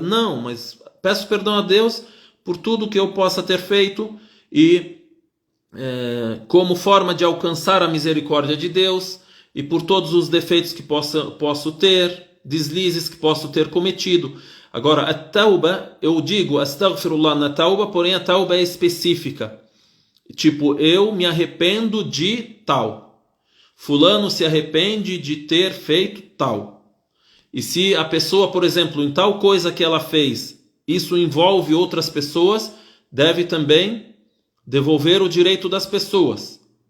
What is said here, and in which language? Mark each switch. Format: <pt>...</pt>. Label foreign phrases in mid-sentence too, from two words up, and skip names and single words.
<pt>Não, mas peço perdão a Deus por tudo que eu possa ter feito e como forma de alcançar a misericórdia de Deus e por todos os defeitos que posso ter, deslizes que posso ter cometido. Agora, a tauba, eu digo astaghfirullah na tauba, porém a tauba é específica. Tipo, eu me arrependo de tal. Fulano se arrepende de ter feito tal. E se a pessoa, por exemplo, em tal coisa que ela fez, isso envolve outras pessoas, deve também devolver o direito das pessoas.</pt>